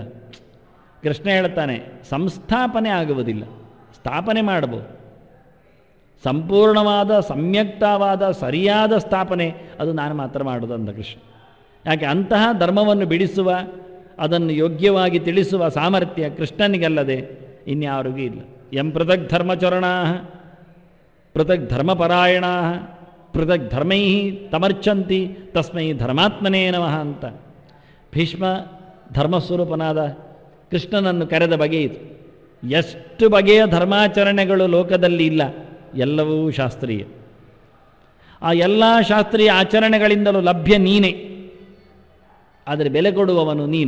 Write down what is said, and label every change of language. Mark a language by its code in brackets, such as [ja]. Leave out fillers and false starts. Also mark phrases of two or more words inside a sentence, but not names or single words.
[kn] ಕೃಷ್ಣ ಹೇಳ್ತಾನೆ, ಸಂಸ್ಥಾಪನೆ ಆಗುವುದಿಲ್ಲ, ಸ್ಥಾಪನೆ ಮಾಡಬಹುದು. ಸಂಪೂರ್ಣವಾದ ಸಮ್ಯಕ್ತವಾದ ಸರಿಯಾದ ಸ್ಥಾಪನೆ ಅದು ನಾನು ಮಾತ್ರ ಮಾಡೋದು ಅಂದ ಕೃಷ್ಣ. ಯಾಕೆ ಅಂತಹ ಧರ್ಮವನ್ನು ಬಿಡಿಸುವ, ಅದನ್ನು ಯೋಗ್ಯವಾಗಿ ತಿಳಿಸುವ ಸಾಮರ್ಥ್ಯ ಕೃಷ್ಣನಿಗಲ್ಲದೆ ಇನ್ಯಾರಿಗೂ ಇಲ್ಲ. [sa] ಎಂ ಪೃಥಕ್ ಧರ್ಮಚರಣಾ ಪೃಥಕ್ ಧರ್ಮಪರಾಯಣಾ ಪೃಥಕ್ ಧರ್ಮೈ ತಮರ್ಚಂತಿ ತಸ್ಮೈ ಧರ್ಮಾತ್ಮನೇ ನಮಃ [kn] ಅಂತ ಭೀಷ್ಮ ಧರ್ಮಸ್ವರೂಪನಾದ ಕೃಷ್ಣನನ್ನು ಕರೆದ ಬಗೆ ಇದು. ಎಷ್ಟು ಬಗೆಯ ಧರ್ಮಾಚರಣೆಗಳು ಲೋಕದಲ್ಲಿ ಇಲ್ಲ, ಎಲ್ಲವೂ ಶಾಸ್ತ್ರೀಯ. ಆ ಎಲ್ಲ ಶಾಸ್ತ್ರೀಯ ಆಚರಣೆಗಳಿಂದಲೂ ಲಭ್ಯ ನೀನೇ, ಆದರೆ ಬೆಲೆ ಕೊಡುವವನು ನೀನು.